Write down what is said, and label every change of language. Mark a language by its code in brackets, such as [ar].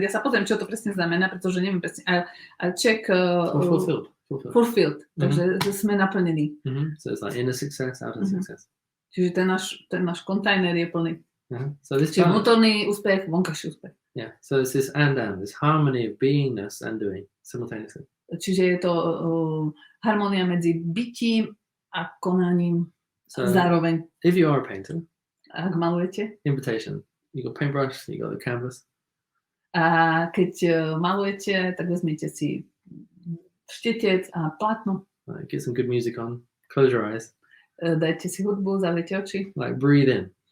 [sk] Ja sa pozriem, čo to presne znamená, pretože neviem presne. [en] I check... Fulfilled. [sk] Takže sme naplnení. [en] So it's like inner success, outer success. [sk] Čiže ten náš kontajner je plný. [en] So this [sk] čiže vnútorný úspech, vonkajší úspech. [en] Yeah. So it's this this harmony of beingness and doing simultaneously. [sk] Čiže je to harmónia medzi bytím a konaním zároveň. [en] If you are a painter, [sk] ak malujete, [en] invitation. You got paintbrush, you got the canvas. [sk] A keď malujete, tak vezmite si štetec a plátno. [en] Get some good music on. Close your eyes. [sk] Dajte si hudbu, zaviete oči. [en] Like breathe in.